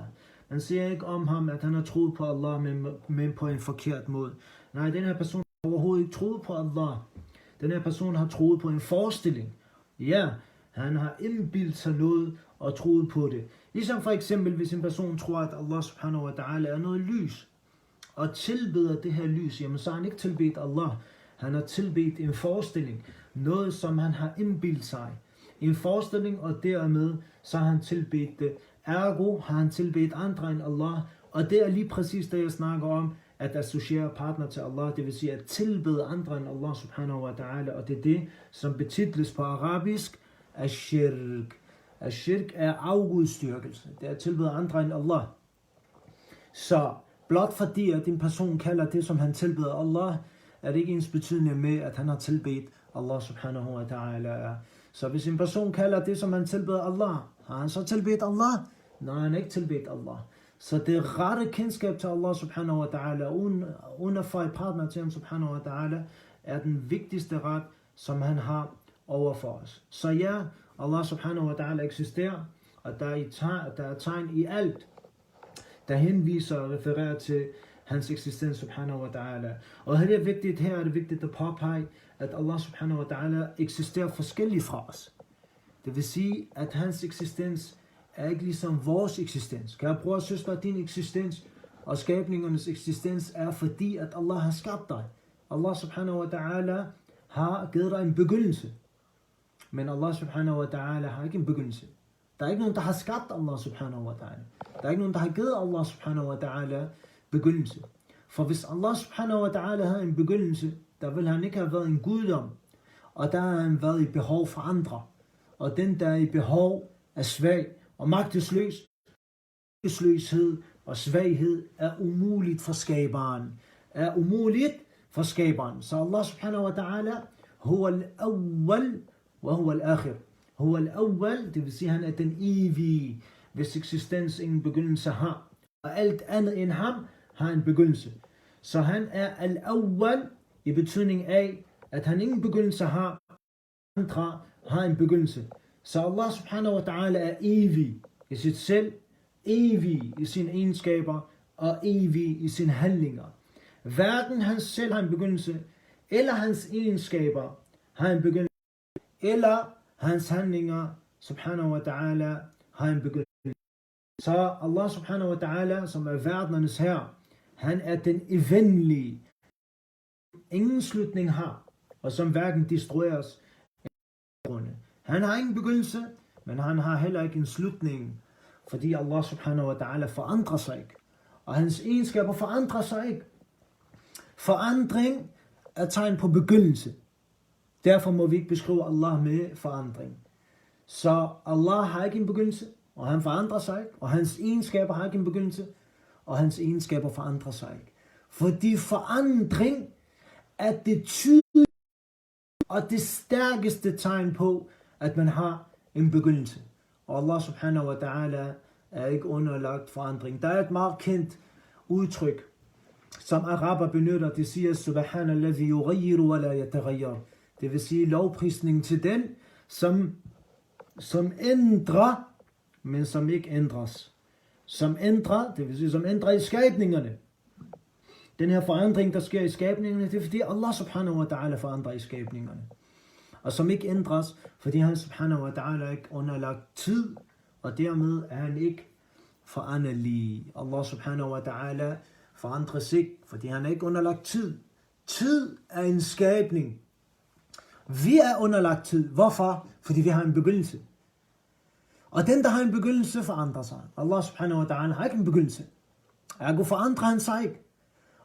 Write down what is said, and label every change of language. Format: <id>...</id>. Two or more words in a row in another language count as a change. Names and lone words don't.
<da>Man siger ikke om ham, at han har troet på Allah, men på en forkert måde. Nej, den her person har overhovedet ikke troet på Allah. Den her person har troet på en forestilling. Ja, han har indbildt sig noget og troet på det. Ligesom for eksempel, hvis en person tror, at Allah</da> <ar>سبحانه وتعالى</ar> <da>er noget lys, og tilbeder det her lys, jamen så har han ikke tilbedt Allah. Han har tilbedt en forestilling. Noget, som han har indbildt sig. En forestilling, og dermed så har han tilbedt det. Ergo har han tilbedt andre end Allah. Og det er lige præcis det, jeg snakker om, at associere partner til Allah. Det vil sige at tilbede andre end Allah</da> <ar>سبحانه وتعالى.</ar> <da>Og det er det, som betitles på arabisk ashirk. Ashirk er afgudstyrkelse. Det er at tilbede andre end Allah. Så blot fordi, at en person kalder det, som han tilbeder Allah, er det ikke ens betydende med, at han har tilbedt Allah</da> <ar>سبحانه وتعالى.</ar> <da>Så hvis en person kalder det, som han tilbeder Allah, har han så tilbedt Allah? Nej, han har ikke tilbedt Allah. Så det rette kendskab til Allah</da> <ar>سبحانه وتعالى,</ar> <da>uden at få et partner til ham</da> <ar>سبحانه وتعالى,</ar> <da>er den vigtigste ret, som han har over for os. Så ja, Allah</da> <ar>سبحانه وتعالى</ar> <da>eksisterer, og der er tegn i alt, der henviser og refererer til hans eksistens</da> <ar>سبحانه وتعالى.</ar> <da>Og her er det vigtigt at påpege, at Allah</da> <ar>سبحانه وتعالى</ar> <da>eksisterer forskelligt fra os. Det vil sige, at hans eksistens er ikke ligesom vores eksistens. Kære bror og søster, din eksistens og skabningernes eksistens er fordi, at Allah har skabt dig. Allah</da> <ar>سبحانه وتعالى</ar> <da>har givet dig en begyndelse. Men Allah</da> <ar>سبحانه وتعالى</ar> <da>har ikke en begyndelse. Der er ikke nogen, der har skabt Allah</da> <ar>سبحانه وتعالى.</ar> <da>Der er ikke nogen, der har givet Allah</da> <ar>سبحانه وتعالى</ar> <da>begyndelse. For hvis Allah</da> <ar>سبحانه وتعالى</ar> <da>havde en begyndelse, der ville han ikke have været en guddom. Og der har han været i behov for andre. Og den, der er i behov, er svag og magtesløs. Magtesløshed og svaghed er umuligt for skaberen. Så Allah</da> <ar>سبحانه وتعالى هو الأول وهو الآخر. هو الأول,</ar> <da>det vil sige, han er den evige, hvis eksistens ingen begyndelse har. Og alt andet end ham har en begyndelse. Så han er al-awwal i betydning af, at han ingen begyndelse har, andre har en begyndelse. Så Allah</da> <ar>سبحانه وتعالى</ar> <da>er evig i sit selv, evig i sine egenskaber og evig i sine handlinger. Hverken hans selv har en begyndelse, eller hans egenskaber har en begyndelse, eller hans handlinger</da> <ar>سبحانه وتعالى</ar> <da>har en begyndelse. Så Allah</da> <ar>سبحانه وتعالى,</ar> <da>som er verdenernes herre, han er den evindelige, ingen slutning har, og som hverken destrueres. Han har ingen begyndelse, men han har heller ikke en slutning, fordi Allah</da> <ar>سبحانه وتعالى</ar> <da>forandrer sig ikke, og hans egenskaber forandrer sig ikke. Forandring er tegn på begyndelse. Derfor må vi ikke beskrive Allah med forandring. Så Allah har ikke en begyndelse, og han forandrer sig ikke, og hans egenskaber har ikke en begyndelse, og hans egenskaber forandrer sig ikke. Fordi forandring er det tydelige og det stærkeste tegn på, at man har en begyndelse. Og Allah</da> <ar>سبحانه وتعالى</ar> <da>er ikke underlagt forandring. Der er et meget kendt udtryk, som araber benytter. Det siger,</da> <ar>سبحان الذي يغير ولا يتغير.</ar> <da>Det vil sige lovprisning til den, som ændrer, men som ikke ændres. Som ændrer, det vil sige, som ændrer i skabningerne. Den her forandring, der sker i skabningerne, det er fordi Allah</da> <ar>سبحانه وتعالى</ar> <da>forandrer i skabningerne. Og som ikke ændres, fordi han</da> <ar>سبحانه وتعالى</ar> <da>er ikke underlagt tid, og dermed er han ikke foranderlig. Allah</da> <ar>سبحانه وتعالى</ar> <da>forandres ikke, fordi han er ikke underlagt tid. Tid er en skabning. Vi er underlagt tid. Hvorfor? Fordi vi har en begyndelse. Og den, der har en begyndelse, forandrer sig. Allah</da> <ar>سبحانه وتعالى</ar> <da>har ikke en begyndelse. Ergo forandrer han sig ikke.</da>